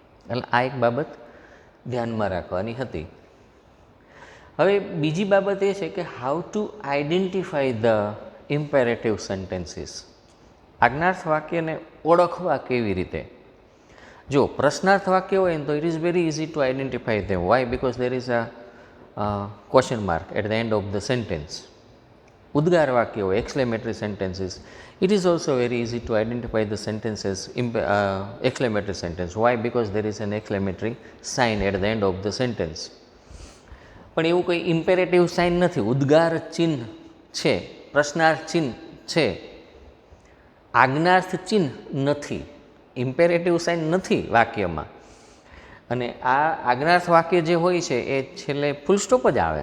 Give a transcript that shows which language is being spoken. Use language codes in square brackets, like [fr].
[gu] એટલે આ એક બાબત ધ્યાનમાં રાખવાની હતી. હવે બીજી બાબત એ છે કે [en] How to identify the imperative sentences. [gu] આજ્ઞાર્થ વાક્યને ઓળખવા કેવી રીતે? જો પ્રશ્નાર્થ વાક્ય હોય ને તો [en] It is very easy to identify them. Why? Because there is a question mark at the end of the sentence. [gu] ઉદ્ગાર વાક્ય હોય, [en] Exclamatory sentences, it is also very easy to identify the sentences exclamatory sentence. Why? Because there is an exclamatory sign at the end of the sentence. [gu] પણ એવું કોઈ imperative sign નથી. ઉદ્ગાર ચિહ્ન છે, પ્રશ્નાર્થ ચિહ્ન છે, આજ્ઞાર્થ ચિહ્ન નથી, ઇમ્પેરેટિવ સાઇન નથી વાક્યમાં. અને આ આજ્ઞાર્થ વાક્ય જે હોય છે એ છેલ્લે ફૂલ સ્ટોપ જ આવે.